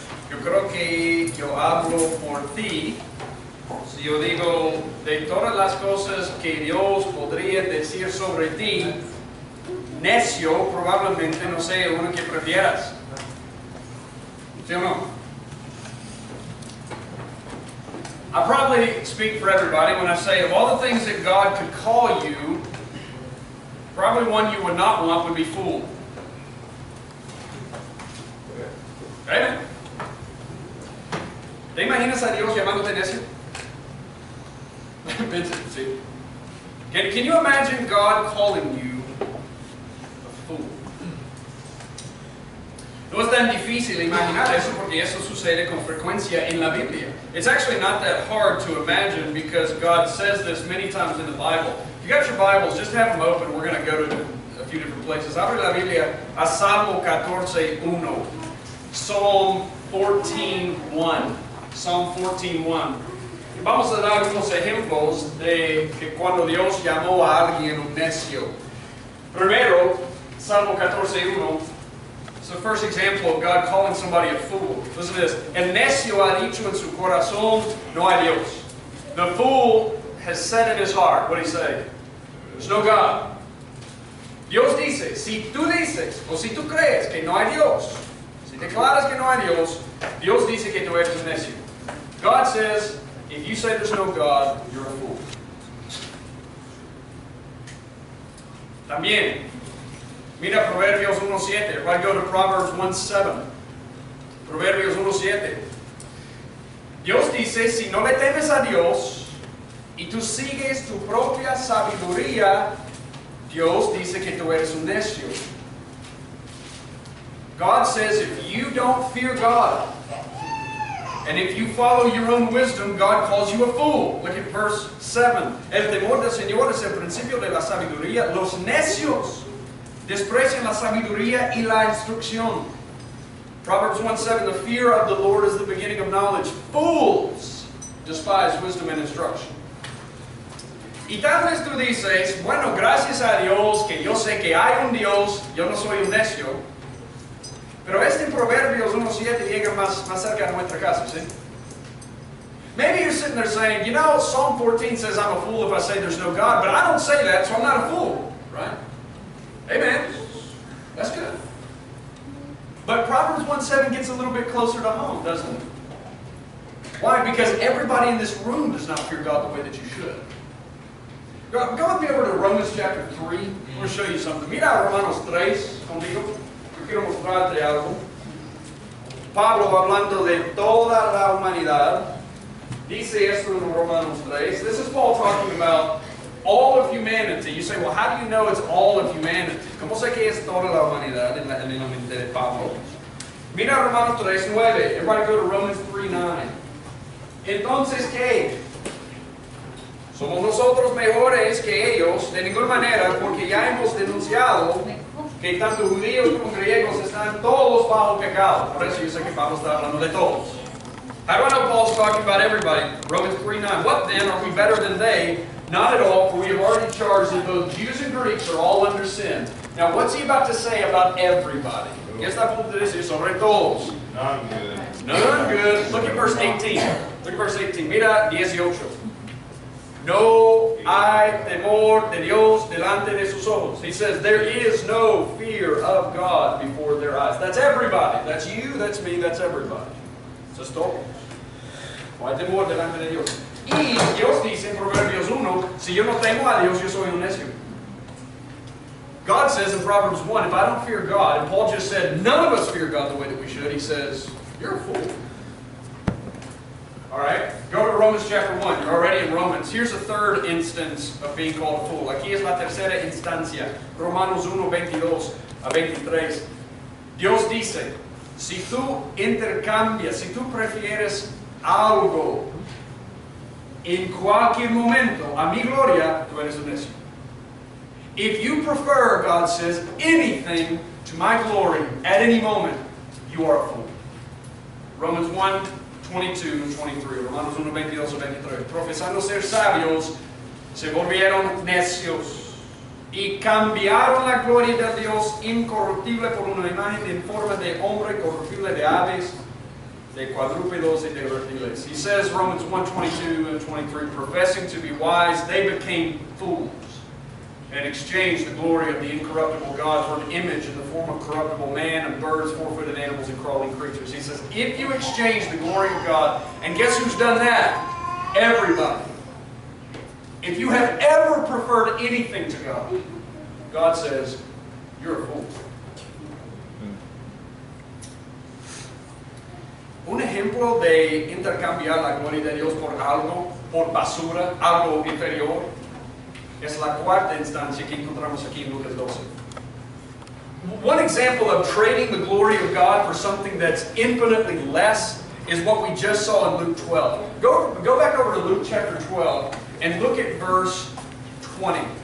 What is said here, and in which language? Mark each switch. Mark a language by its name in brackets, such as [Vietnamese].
[Spanish] Yo creo que yo hablo por ti si yo digo, de todas las cosas que Dios podría decir sobre ti, necio probablemente no sea uno que prefieras. ¿Sí o no? [English] I probably speak for everybody when I say of all the things that God could call you, probably one you would not want would be fool. Amen. [Spanish] ¿Te imaginas a Dios llamándote necio? Sí. [English] Can you imagine God calling you a fool? [Spanish] No es tan difícil imaginar eso porque eso sucede con frecuencia en la Biblia. [English] It's actually not that hard to imagine because God says this many times in the Bible. If you got your Bibles, just have them open. We're going to go to a few different places. [Spanish] Abre la Biblia a Salmo 14:1. [English] Psalm 14:1. Psalm 14:1. [Spanish] Y vamos a dar unos ejemplos de que cuando Dios llamó a alguien un necio. Primero, Salmo 14:1. [English] It's the first example of God calling somebody a fool. Listen to this. [Spanish] El necio ha dicho en su corazón, no hay Dios. [English] The fool has said in his heart, what did he say? There's no God. [Spanish] Dios dice, si tú dices, o si tú crees que no hay Dios, si declaras que no hay Dios, Dios dice que tú eres un necio. [English] God says, if you say there's no God, you're a fool. [Spanish] También, mira Proverbios 1:7. [English] Everybody go to Proverbs 1:7. [Spanish] Proverbios 1:7. Dios dice, si no le temes a Dios y tú sigues tu propia sabiduría, Dios dice que tú eres un necio. [English] God says if you don't fear God And if you follow your own wisdom, God calls you a fool. Look at verse 7. [Spanish] El temor del Señor es el principio de la sabiduría. Los necios desprecian la sabiduría y la instrucción. [English] Proverbs 1:7, the fear of the Lord is the beginning of knowledge. Fools despise wisdom and instruction. [Spanish] Y tal vez tú dices, bueno, gracias a Dios que yo sé que hay un Dios, yo no soy un necio. Pero este Proverbios 1:7 llega más cerca de nuestra casa, ¿sí? [English] Maybe you're sitting there saying, you know, Psalm 14 says I'm a fool if I say there's no God, but I don't say that, so I'm not a fool, right? Amen. That's good. But Proverbs 1:7 gets a little bit closer to home, doesn't it? Why? Because everybody in this room does not fear God the way that you should. Go with me over to Romans chapter 3. I'm going to show you something. [Spanish] Mira Romanos 3 conmigo. Yo quiero mostrarte algo. Pablo, hablando de toda la humanidad, dice esto en Romanos 3. [English] This is Paul talking about all of humanity. You say, well, how do you know it's all of humanity? [Spanish] ¿Cómo sé que es toda la humanidad en la mente de Pablo? Mira Romanos 3:9. [English] Everybody go to Romans 3:9. [Spanish] Entonces, ¿qué? ¿Somos nosotros mejores que ellos? De ninguna manera, porque ya hemos denunciado que tanto judíos como griegos están todos bajo pecado. Por eso yo sé que Pablo está hablando de todos. [English] How do I know Paul's talking about everybody? Romans 3:9. What then? Are we better than they? Not at all, for we have already charged that both Jews and Greeks are all under sin. Now, what's he about to say about everybody? [Spanish] ¿Qué está a punto de decir sobre todos? [English] None good. None good. Look at verse 18. Look at verse 18. [Spanish] Mira 18. No hay temor de Dios delante de sus ojos. [English] He says there is no fear of God before their eyes. That's everybody. That's you, that's me, that's everybody. [Spanish] Eso es todo. No hay temor delante de Dios. Y Dios dice en Proverbios 1, si yo no temo a Dios, yo soy un necio. [English] God says in Proverbs 1, if I don't fear God, and Paul just said none of us fear God the way that we should, he says, you're a fool. Alright, go to Romans chapter 1. You're already in Romans. Here's a third instance of being called a fool. [Spanish] Aquí es la tercera instancia. Romanos 1, 22 a 23. Dios dice, si tú intercambias, si tú prefieres algo en cualquier momento a mi gloria, tú eres un necio. [English] If you prefer, God says, anything to my glory at any moment, you are a fool. Romans 1, 22 and 23. [Spanish] Romanos 1, 22 y 23. Profesando ser sabios, se volvieron necios y cambiaron la gloria de Dios incorruptible por una imagen en forma de hombre corruptible, de aves, de cuadrúpedos y de reptiles. [English] He says, Romans 1, 22 and 23, professing to be wise, they became fools and exchanged the glory of the incorruptible God for an image in the form of corruptible man and birds, four-footed animals, and crawling creatures. He says, if you exchange the glory of God, and guess who's done that? Everybody. If you have ever preferred anything to God, God says, you're a fool. [Spanish] Un ejemplo de intercambiar la gloria de Dios por algo, por basura, algo inferior, es la cuarta instancia que encontramos aquí en Lucas 12. [English] One example of trading the glory of God for something that's infinitely less is what we just saw in Luke 12. Go back over to Luke chapter 12 and look at verse 20.